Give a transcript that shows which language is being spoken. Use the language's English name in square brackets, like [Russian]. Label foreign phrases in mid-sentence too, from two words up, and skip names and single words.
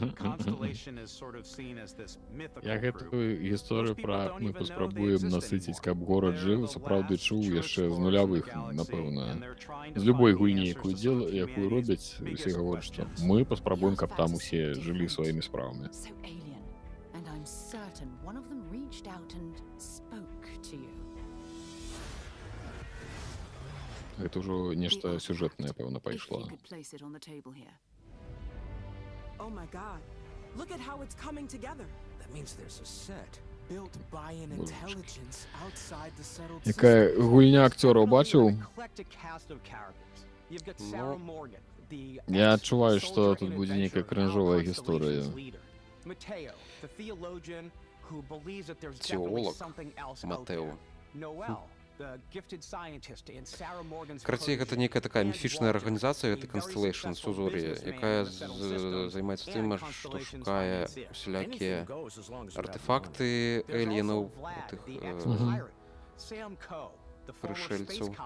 [Belarusian] Я гэтую гісторыю пра мы паспрабуем насыціць, каб горад жыў, сапраўды чуў яшчэ з нулявых, напэўна. З любой гульні, якую робяць, усе гавораць, што мы паспрабуем, каб там усе жылі сваімі справамі. [English] So alien, and I'm certain one of them reached out and spoke to you. [Belarusian] Гэта ўжо нешта сюжэтнае, пэўна, пайшло. [English] Could place it on the table here. Oh my god. Look at how it's coming together. That means there's a set built by an intelligence outside the settled [Belarusian] Якая гульня акцёраў бачыў? Я адчуваю, што тут будзе нейкая крынжовая гісторыя. Теолог Матэо. Карацей, гэта нейкая такая міфічная арганізацыя, гэта Constellation Сузор'я, якая займаецца тым, што шукае усялякія артефакты эльенаў, тых прышельцаў.